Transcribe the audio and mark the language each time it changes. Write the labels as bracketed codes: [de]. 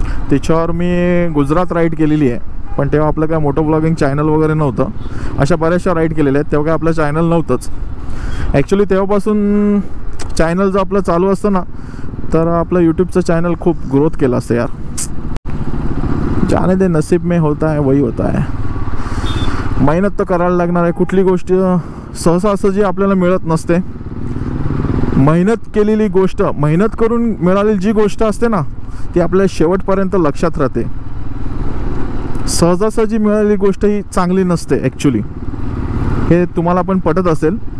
[mr] तिच्यावर मी गुजरात राईड केलेली आहे, पण तेव्हा आपलं काय मोटो ब्लॉगिंग चॅनल वगैरे नव्हतं. अशा बऱ्याचशा राईड केलेल्या आहेत, तेव्हा काय आपलं चॅनल नव्हतंच ॲक्च्युली. तेव्हापासून चॅनल जर आपलं चालू असतं ना, तर आपलं यूट्यूबचं चॅनल खूप ग्रोथ केलं असतं यार. [hi] जाने दे, नसीब में होता है वही होता है. [mr] मेहनत तर करायला लागणार आहे. कुठली गोष्ट सहजासहजी आपल्याला मिळत नसते. मेहनत केलेली गोष्ट, मेहनत करून मिळालेली जी गोष्ट असते ना, ती आपल्या शेवटपर्यंत लक्षात राहते. सहजासहजी मिळालेली गोष्ट ही चांगली नसते ॲक्च्युली, हे तुम्हाला पण पटत असेल.